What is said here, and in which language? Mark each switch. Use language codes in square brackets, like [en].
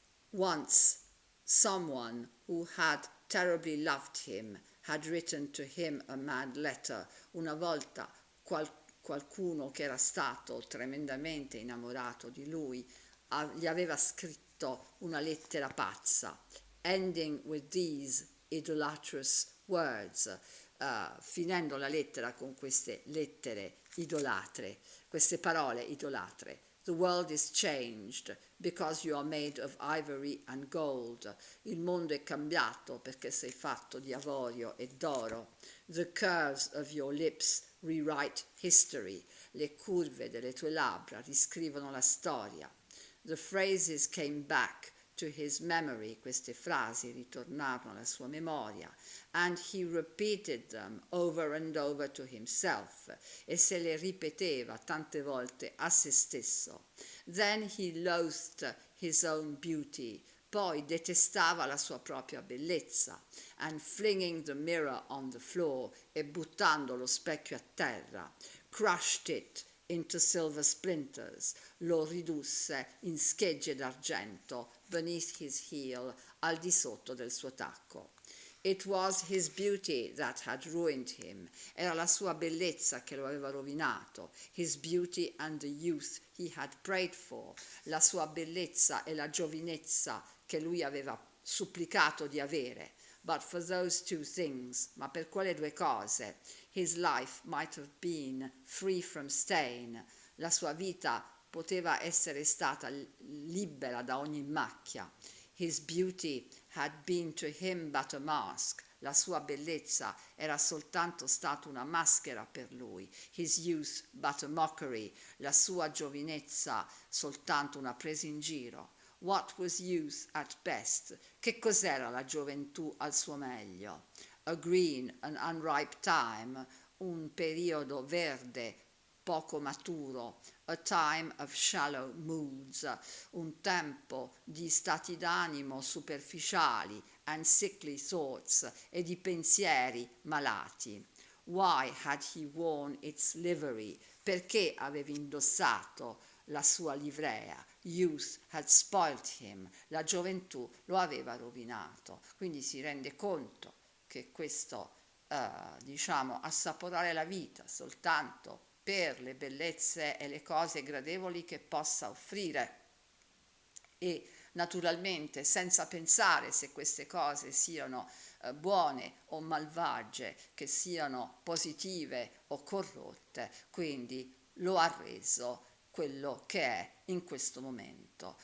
[en] Once someone who had terribly loved him had written to him a mad letter. [it] Una volta qualcuno che era stato tremendamente innamorato di lui gli aveva scritto una lettera pazza, [en] ending with these idolatrous words, [it] finendo la lettera con queste lettere idolatre, queste parole idolatre. [en] The world is changed because you are made of ivory and gold. [it] Il mondo è cambiato perché sei fatto di avorio e d'oro. [en] The curves of your lips rewrite history. [it] Le curve delle tue labbra riscrivono la storia. [en] The phrases came back to his memory. [it] Queste frasi ritornarono alla sua memoria. [en] And he repeated them over and over to himself, [it] e se le ripeteva tante volte a se stesso. [en] Then he loathed his own beauty, [it] poi detestava la sua propria bellezza, [en] and flinging the mirror on the floor, [it] e buttando lo specchio a terra, [en] crushed it into silver splinters, [it] lo ridusse in schegge d'argento [en] beneath his heel, [it] al di sotto del suo tacco. [en] It was his beauty that had ruined him. [it] Era la sua bellezza che lo aveva rovinato. [en] His beauty and the youth he had prayed for. [it] La sua bellezza e la giovinezza che lui aveva supplicato di avere. [en] But for those two things, [it] ma per quelle due cose, [en] his life might have been free from stain. [it] La sua vita poteva essere stata libera da ogni macchia. [en] His beauty had been to him but a mask. [it] La sua bellezza era soltanto stata una maschera per lui. [en] His youth but a mockery. [it] La sua giovinezza soltanto una presa in giro. [en] What was youth at best? [it] Che cos'era la gioventù al suo meglio? [en] A green, an unripe time, [it] un periodo verde, poco maturo, [en] a time of shallow moods, [it] un tempo di stati d'animo superficiali, [en] and sickly thoughts, [it] e di pensieri malati. [en] Why had he worn its livery? [it] Perché aveva indossato la sua livrea? [en] Youth had spoilt him. [it] La gioventù lo aveva rovinato. Quindi si rende conto che questo, assaporare la vita soltanto per le bellezze e le cose gradevoli che possa offrire, e naturalmente senza pensare se queste cose siano buone o malvagie, che siano positive o corrotte, quindi lo ha reso quello che è in questo momento.